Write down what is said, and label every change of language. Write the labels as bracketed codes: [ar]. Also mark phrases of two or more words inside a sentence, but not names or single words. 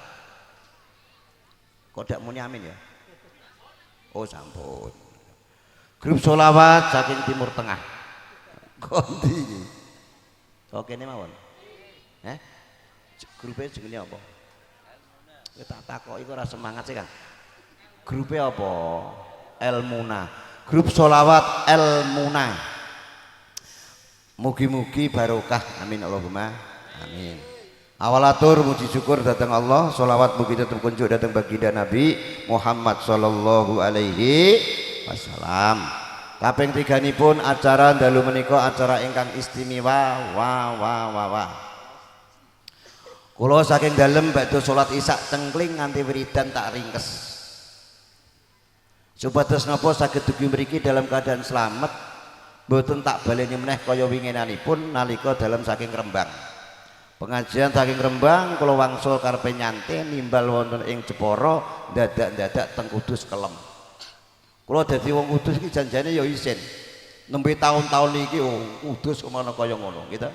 [jv] Kok dak muni amin ya? Oh sampun. Grup sholawat saking Timur Tengah. Kondi iki. Kok kene mawon. Grupe jenenge apa? Kowe tak takoki kok ora semangat sih, Kang. Grupe apa? Elmuna. Grup sholawat Elmuna. Mugi-mugi barokah. [ar] Amin Allahumma. [jv] Amin. Awalatur muji syukur datang Allah, sholawat mugi tetap kunjuk datang baginda Nabi Muhammad [ar] sallallahu alaihi wasallam. [jv] Kaping tiganipun acara dalu menika acara ingkang istimewa. Wah. Kula saking dalem badhe salat isya cengkling nganti wiridan tak ringkes. Supados napa saged dugi mriki [id] dalam keadaan selamat, [jv] mboten tak baleni meneh kaya winginanipun nalika dalam saking Rembang. Pengajian saking Rembang kula wangsul karepe nyantai nimbal wonten ing Jepara, dadak-dadak teng Kudus kelem. Kula dadi wong Kudus iki janjane ya isin. Nembe tahun-tahun iki Kudus kemana kaya ngono, gitu.